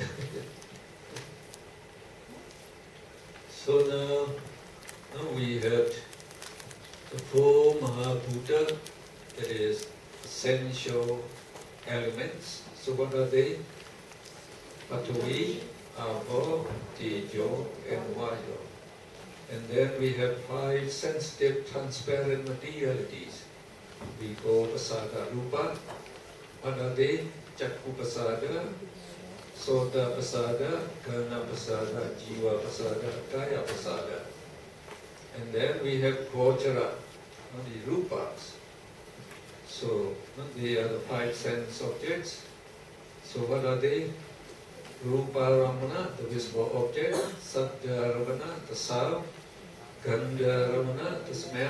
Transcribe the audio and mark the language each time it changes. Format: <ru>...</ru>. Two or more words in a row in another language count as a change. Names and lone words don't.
<en>So now we have the 4 Mahabhuta, that is essential elements. So what are they?</en> <pi>Patavi, Abo, Tejo, and Vayu.</pi> <en>And then we have 5 sensitive, transparent materialities. We call</en> <pi>Pasada Rupa.</pi> <en>What are they?</en> <pi>Chakku Pasada, Sota Pasada, Gana Pasada, Jiva Pasada, Kaya Pasada.</pi> <en>And then we have Gojara, the Rupas. So they are the 5 sense objects. So what are they?</en> <pi>Rupa Ramana,</pi> <en>the visible object.</en> <pi>Sattva Ramana,</pi> <en>the sound.</en> <pi>Gandha Ramana,</pi> <en>the smell.</en>